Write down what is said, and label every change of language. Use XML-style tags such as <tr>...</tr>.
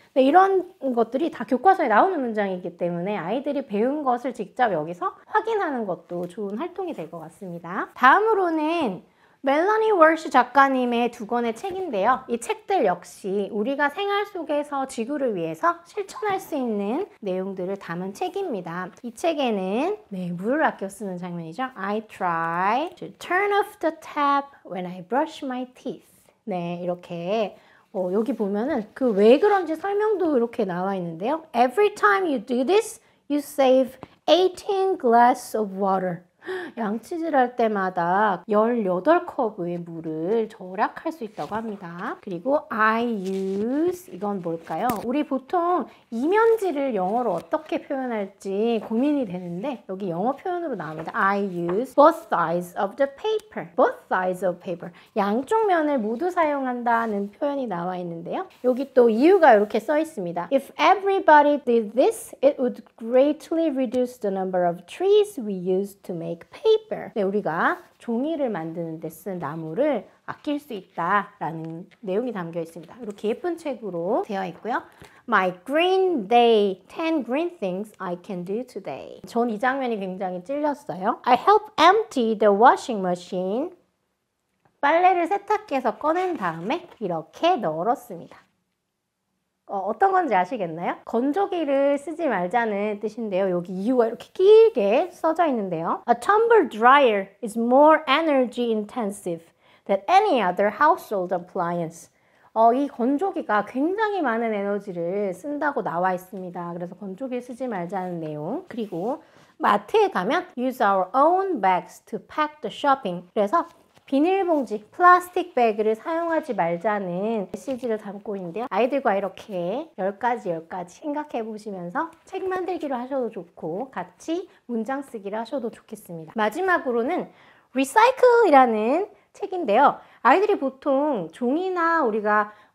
<ko>네, 이런 것들이 다 교과서에 나오는 문장이기 때문에 아이들이 배운 것을 직접 여기서 확인하는 것도 좋은 활동이 될 것 같습니다. 다음으로는 멜러니 월시 작가님의 2권의 책인데요. 이 책들 역시 우리가 생활 속에서 지구를 위해서 실천할 수 있는 내용들을 담은 책입니다. 이 책에는 물을 아껴 쓰는 장면이죠.</ko> <en>I try to turn off the tap when I brush my teeth.</en> <ko>네, 이렇게 여기 보면은 그 왜 그런지 설명도 이렇게 나와 있는데요.</ko> <en>Every time you do this, you save 18 glasses of water.</en> <ko>양치질 할 때마다 18컵의 물을 절약할 수 있다고 합니다. 그리고</ko> <en>I use,</en> <ko>이건 뭘까요? 우리 보통 이면지를 영어로 어떻게 표현할지 고민이 되는데 여기 영어 표현으로 나옵니다.</ko> <en>I use both sides of the paper. Both sides of paper.</en> <ko>양쪽 면을 모두 사용한다는 표현이 나와 있는데요. 여기 또 이유가 이렇게 써 있습니다.</ko> <en>If everybody did this, it would greatly reduce the number of trees we use to make paper.</en> <ko>네, 우리가 종이를 만드는 데 쓴 나무를 아낄 수 있다라는 내용이 담겨 있습니다. 이렇게 예쁜 책으로 되어 있고요.</ko> <en>My green day, 10 green things I can do today.</en> <ko>전 이 장면이 굉장히 찔렸어요.</ko> <en>I help empty the washing machine.</en> <ko>빨래를 세탁기에서 꺼낸 다음에 이렇게 널었습니다. 어떤 건지 아시겠나요? 건조기를 쓰지 말자는 뜻인데요. 여기 이유가 이렇게 길게 써져 있는데요.</ko> <en>A tumble dryer is more energy intensive than any other household appliance.</en> <ko>이 건조기가 굉장히 많은 에너지를 쓴다고 나와 있습니다. 그래서 건조기를 쓰지 말자는 내용. 그리고 마트에 가면</ko> <en>use our own bags to pack the shopping.</en> <ko>그래서 비닐봉지, 플라스틱 배그를 사용하지 말자는 메시지를 담고 있는데요. 아이들과 이렇게 10가지 생각해 보시면서 책 만들기를 하셔도 좋고 같이 문장 쓰기를 하셔도 좋겠습니다. 마지막으로는 Recycle이라는 책인데요. 아이들이 보통 종이나 우리가</ko>